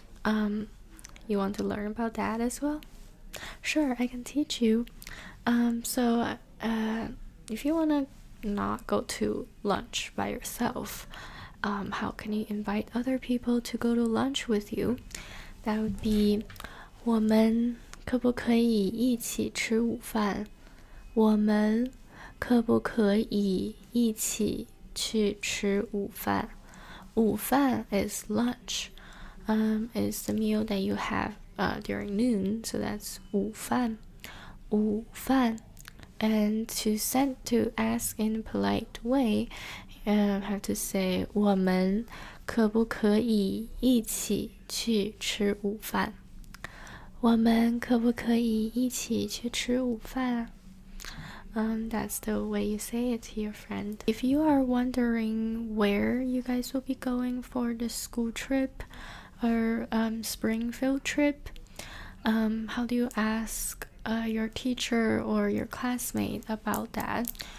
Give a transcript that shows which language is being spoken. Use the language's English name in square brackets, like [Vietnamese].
[English] You want to learn about that as well? Sure, I can teach you. So if you want to not go to lunch by yourself, how can you invite other people to go to lunch with you? That would be, [Chinese] 我们可不可以一起吃午饭? 我们可不可以一起去吃午饭? [English] 午饭 is lunch. Is the meal that you have during noon, so that's 午饭. [Chinese] 午饭. [English] And to ask in a polite way, have to say, [Chinese] 我们可不可以一起去吃午饭? 我们可不可以一起去吃午饭? [English] That's the way you say it to your friend. If you are wondering where you guys will be going for the school trip or spring field trip, how do you ask your teacher or your classmate about that?